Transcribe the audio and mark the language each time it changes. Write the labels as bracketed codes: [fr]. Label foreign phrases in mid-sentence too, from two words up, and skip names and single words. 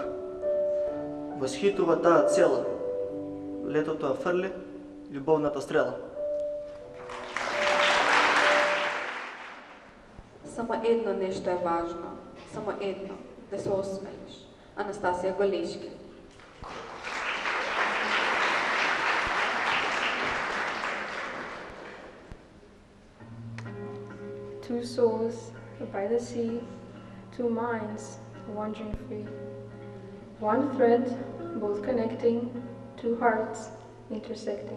[mk] Восхитува таа цела, летото ја фрли љубовната стрела. Само едно нешто е важно, само едно, да се осмелиш. Анастасија Голешки. [en] Two souls by the sea, two minds wandering free. One thread, both connecting, two hearts intersecting.